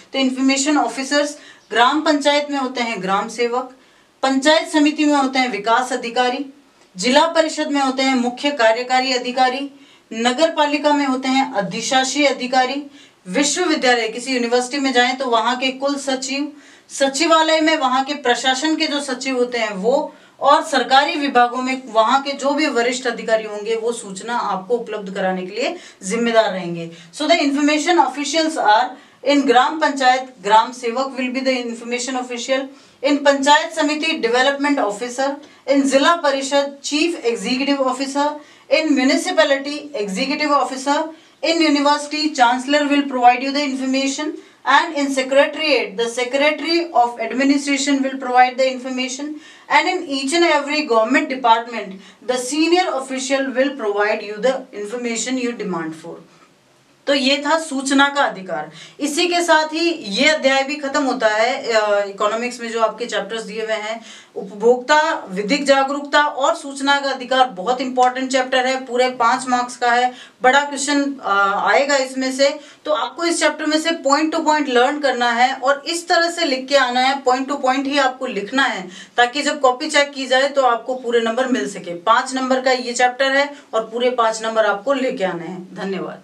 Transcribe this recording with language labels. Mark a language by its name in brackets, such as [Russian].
[Hindi] तो information officers, ग्राम पंचायत में होते हैं ग्राम सेवक, पंचायत समिति में होते हैं विकास अधिकारी, जिला परिषद में होते हैं मुख्य कार्यकारी अधिकारी, नगर पालिका में होते हैं अधिशासी अधिकारी, विश्वविद्यालय किसी यूनिवर्सिटी में जाएं तो वहां के कुल सचिव, सचिवालय में वहां के प्रशासन के जो सचिव होते हैं वो, और सरकारी विभागों में वहां के जो भी वरिष्ठ अधिकारी होंगे वो सूचना आपको उपलब्ध कराने के लिए जिम्मेदार रहेंगे। [English] So the information officials are in gram panchayat, gram sevak will be the information official, in panchayat samiti development officer, in zila parishad chief executive officer, in municipality executive officer, in university chancellor will provide you the information, and in secretariat the secretary of administration will provide the information, and in each and every government department the senior official will provide you the information you demand for। [Hindi] तो ये था सूचना का अधिकार। इसी के साथ ही ये अध्याय भी खत्म होता है। इकोनॉमिक्स में जो आपके चैप्टर्स दिए हुए हैं, उपभोक्ता, विधिक जागरूकता और सूचना का अधिकार, बहुत इंपॉर्टेंट चैप्टर है, पूरे 5 मार्क्स का है। बड़ा क्वेश्चन आएगा इसमें से, तो आपको इस चैप्टर में से पॉइंट टू पॉइंट लर्न करना है और इस तरह से लिख के आना है, पॉइंट टू पॉइंट ही आपको लिखना है, ताकि जब कॉपी चेक की जाए तो आपको पूरे नंबर मिल सके। 5 नंबर का ये चैप्टर है और पूरे 5 नंबर आपको लेके आने हैं। धन्यवाद।